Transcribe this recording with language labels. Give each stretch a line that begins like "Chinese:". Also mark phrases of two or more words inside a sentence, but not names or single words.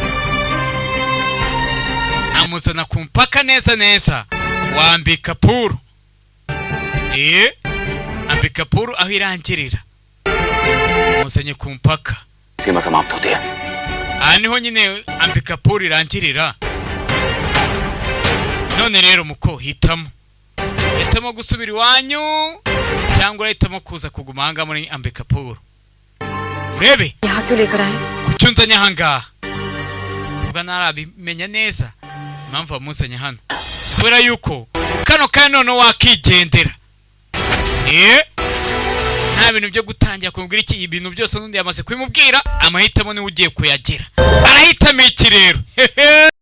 Kinyarwanda: amuzana ku mpaka neza wambika puru ambika puru aho irangirira muzanye ku mpaka
Hindi: सीमा समाप्त होती है।
Kinyarwanda: aha niho nyine ambika puru irangirira none rero muko hitamo gusubira iwanyu cyangwa urahitamo kuza kuguma aha ngaha muri ambika puru urebe
Hindi: यहाँ क्यों लेकर आए?
Kinyarwanda: kuki unzanye aha ngaha ubwo ntarabimenya neza impamvu wamuzanye hano kubera yuko kano kandi noneho wakigendera nta bintu byo gutangira kumubwira iki ibintu byose n'undi yamaze kubimubwira amahitamo niwe ugiye kuyagira arahitamo iki rero